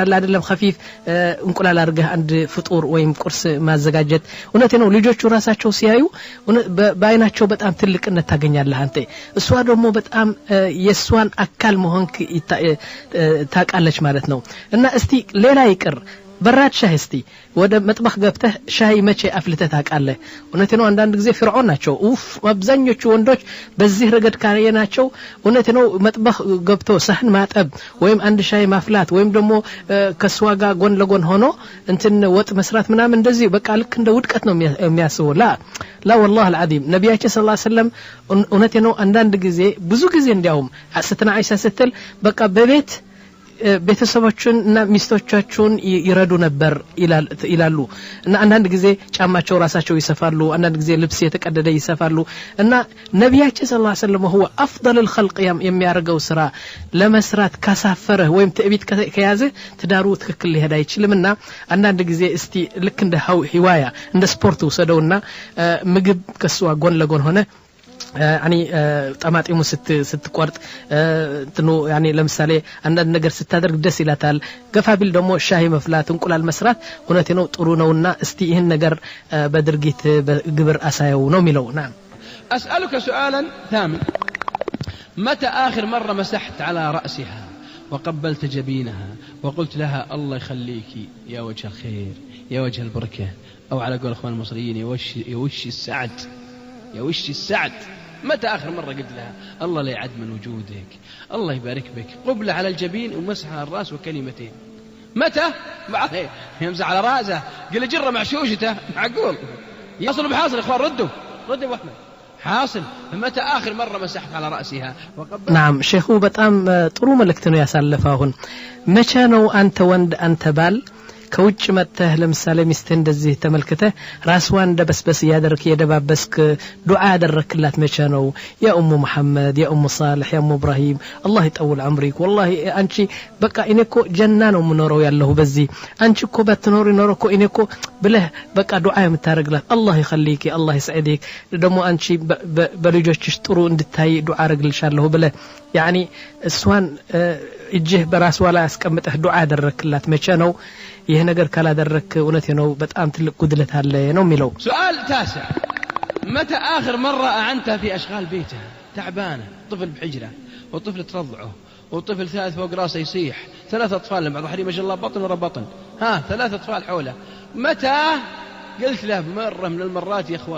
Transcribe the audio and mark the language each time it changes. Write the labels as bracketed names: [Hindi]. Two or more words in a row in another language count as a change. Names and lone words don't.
[Amharic] አለ አይደለም خفيف እንቁላል አርገህ አንድ ፍጡር ወይም ቁርስ ማዘጋጀት እውነቴ ነው ልጆቹ ራሳቸው ሲያዩ በአይናቸው በጣም ትልቅነት ታገኛለህ አንተ እሷ ደግሞ በጣም የሷን አካል መሆንክ ታቃለች ማለት ነው እና እስቲ ሌላ ይቅር براد شاهستي وده مطبخ ገብተህ ሻይ መቼ አፍልተህ ታውቃለህ እውነቴ ነው አንዳንድ ጊዜ ፍርዖን ናቸው አብዛኞቹ ወንዶች በዚህ ረገድ ካየናቸው እውነቴ ነው መጥበኽ ገብቶ ሳህን ማጠብ ወይም አንድ ሻይ ማፍላት ወይም ደግሞ ከስዋጋ ጎን ለጎን ሆኖ እንትን ወጥ መስራት ምናምን እንደዚህ በቃ ልክ እንደ ውድቀት ነው የሚያስበው [Arabic] لا والله العظيم [Amharic] ነብያችን [Arabic] صلى الله عليه وسلم [Amharic] እውነቴ ነው አንዳንድ ጊዜ ብዙ ጊዜ እንዲያውም ስትና አይሻ ስትል በቃ በቤት ቤተሰቦቹንና ሚስቶቻቸውን ይረዱ ነበር ይላሉ እና አንዳንድ ጊዜ ጫማቸው ራሳቸው ይሰፋሉ አንዳንድ ጊዜ ልብስ የተቀደደ ይሰፋሉ እና ነብያችን ሰለላሁ [Arabic] عليه وسلم هو افضل الخلق [Amharic] የሚያርገው ስራ ለመስራት ካሳፈረ ወይም ትዕቢት ከያዘ ትዳሩ ትክክል ሊሄድ አይችልምና አንዳንድ ጊዜ እስቲ ልክ እንደ ህዋያ እንደ ስፖርት ወሰደውና ምግብ ከሷ ጎን ለጎን ሆነ [Arabic] يعني طماطيمو [Amharic] ስትቆርጥ እንትኑ يعني ለምሳሌ አንዳንድ ነገር ስታደርግ ደስ ይላታል ገፋቢል ደግሞ ሻሂ መፍላት እንቁላል መስራት እውነቴ ነው ጥሩ ነውና እስቲ ይሄን ነገር በድርጊት በግብር አሳየው ነው የሚለው نعم [Arabic] أسألك سؤالا ثامن متى آخر مرة مسحت على رأسها وقبلت جبينها وقلت لها الله يخليك يا وجه الخير يا وجه البركة أو على قول اخوان المصريين يا وش السعد يا وش السعد متى آخر مرة قلت لها الله لا يعد من وجودك الله يبارك بك قبلة على الجبين ومسح على الرأس وكلمتين متى يمسح على رأسه قل جرة مع شوشته معقول يصل بحاصل إخوان ردوا أبو أحمد حاصل متى آخر مرة مسحت على رأسها نعم شيخو بتأم [Amharic] ጥሩ መልእክት ነው ያሳለፈው አሁን መቼ ነው አንተ ወንድ አንተ ባል ከውጭ መጥተህ ለምሳሌ ሚስት እንደዚህ ተመልክተ ራስዋን እንደበስበስ ያደርክ የደባበስክ ዱዓ ያደረክላት መቼ ነው [Arabic] يا أم محمد يا أم صالح يا أم إبراهيم الله يطول عمرك [Amharic] والله አንቺ በቃ እኔኮ ጀና ነው ምኖረው ያለሁ በዚህ አንቺ እኮ በትኖሪ ኖርኮ እኔኮ ብለህ በቃ ዱዓ የምታረግላት [Arabic] الله يخليك الله يسعدك [Amharic] ደሞ አንቺ በልጆችሽ ጥሩ እንድታይ ዱዓ አረግልሻለሁ ብለህ يعني እሷን እጅህ በራስዋ ላይ አስቀምጠህ ዱዓ ያደረክላት መቼ ነው ይሄ ነገር ካላደረክ እውነቴ ነው በጣም ትልቅ ጉድለት አለ ነው የሚለው [Arabic] سؤال تاسع متى آخر مرة أعنتها في أشغال بيتها تعبانة طفل بحجرة وطفل ترضعه وطفل ثالث فوق راسه يصيح 3 أطفال بعض الحين ما شاء الله بطن ورا بطن 3 أطفال حوله متى قلت له مرة من المرات يا أخوة